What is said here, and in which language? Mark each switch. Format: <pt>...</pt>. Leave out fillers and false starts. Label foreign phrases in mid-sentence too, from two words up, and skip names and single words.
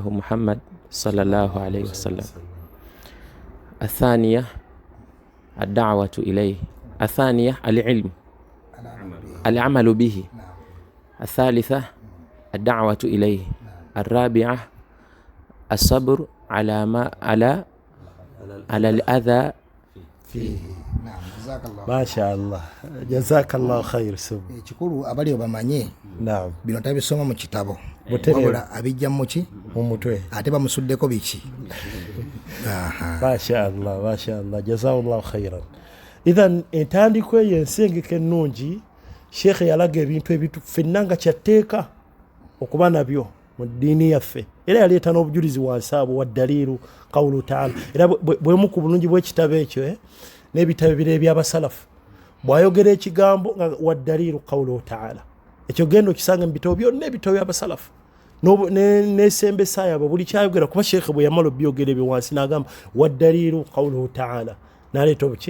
<ar>محمد صلى الله عليه وسلم الثانية الدعوة إليه الثانية العلم العمل به الثالثة الدعوة إليه الرابعة الصبر على الأذى فيه نعم جزاك الله ما شاء الله جزاك الله خير sub</ar> <lg>ekikulu abali obamanye naam bino tabisoma mu kitabo boterera abijja mu ki mu mutwe ate bamusuddeko biki</lg> <ar>ما شاء الله جزاك الله خيرا إذن</ar> <lg>entandikwa y'ensengeka ennungi Sheikh yalaga ebintu ebitu fennanga kyateeka okuba nabyo mu ddiini yaffe era yaleeta n'obujulizi wansi abo</lg> <ar>والدليل قوله تعالى</ar> <lg>era bwemu ku bulungi bw'ekitabo ekyo n'ebitabo bire eby'abasalafu bw'ayogera ekigambo nga</lg> <ar>والدليل قوله تعالى</ar> <lg>ekyo genda okisanga mu bitabo byonna ebitabo by'abasalafu n'esembesa yabwe buli kyayogera kuba Sheikh bwe yamala obyogera ebyo wansi n'agamba</lg> <ar>والدليل قوله تعالى</ar> <lg>n'aleeta obuki</lg>